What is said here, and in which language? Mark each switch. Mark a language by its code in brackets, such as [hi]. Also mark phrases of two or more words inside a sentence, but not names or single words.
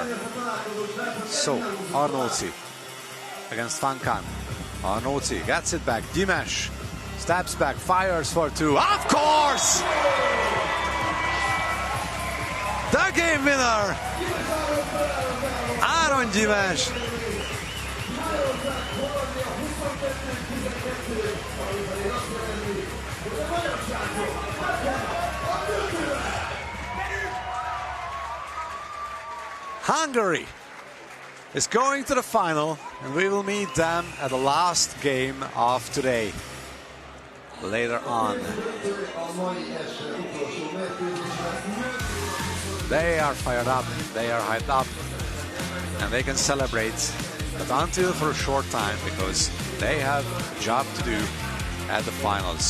[en] So Arnoldi against Fankan. Arnoldi gets it back. Dimesh steps back, fires for two. Of course! The game winner! Áron Dimesh. Hungary is going to the final, and we will meet them at the last game of today later on. They are fired up, they are hyped up, and they can celebrate, but until for a short time, because they have a job to do at the finals.